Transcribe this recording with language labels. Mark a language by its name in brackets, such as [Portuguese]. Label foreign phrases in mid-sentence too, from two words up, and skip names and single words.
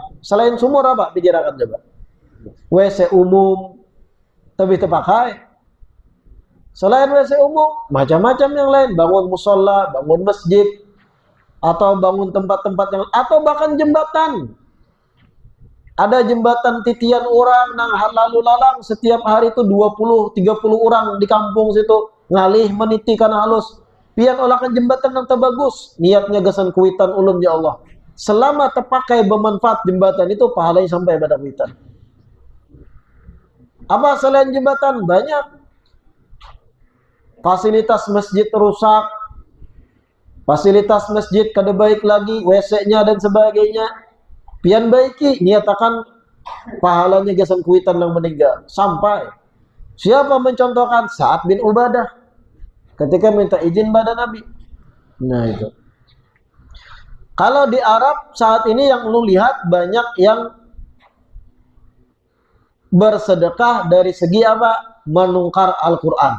[Indonesian] Selain sumur apa? Pikirkan coba. WC umum, tapi terpakai. Selain WC umum, macam-macam yang lain. Bangun musola, bangun masjid, atau bangun tempat-tempat yang, atau bahkan jembatan. Ada jembatan titian orang nang lalu lalang setiap hari itu 20-30 orang di kampung situ ngalih meniti karena halus. [Banjar] Pian olakan jembatan yang terbagus, niatnya gesan Kuitan ulun ya Allah. [Indonesian] Selama terpakai bermanfaat jembatan itu pahalanya sampai pada Kuitan. Apa selain jembatan? Banyak. Fasilitas masjid rusak, fasilitas masjid kada baik lagi, WC-nya dan sebagainya. [Banjar] Pian baiki, niatakan pahalanya gesan Kuitan yang meninggal. [Indonesian] Sampai siapa mencontohkan? Sa'ad bin Ubadah ketika minta izin pada Nabi. Nah itu. Kalau di Arab saat ini yang lu lihat banyak yang bersedekah dari segi apa? Menukar Al-Quran.